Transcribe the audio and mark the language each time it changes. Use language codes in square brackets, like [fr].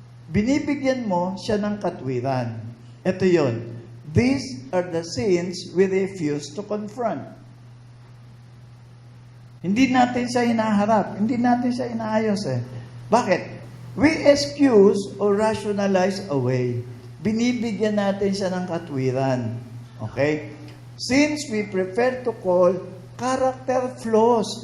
[tl] Binibigyan mo siya ng katwiran. Ito yon. [en] These are the sins we refuse to confront. [tl] Hindi natin siya hinaharap. Hindi natin siya inaayos eh. Bakit? [en] We excuse or rationalize away. [tl] Binibigyan natin siya ng katwiran. Okay? [en] Since we prefer to call character flaws.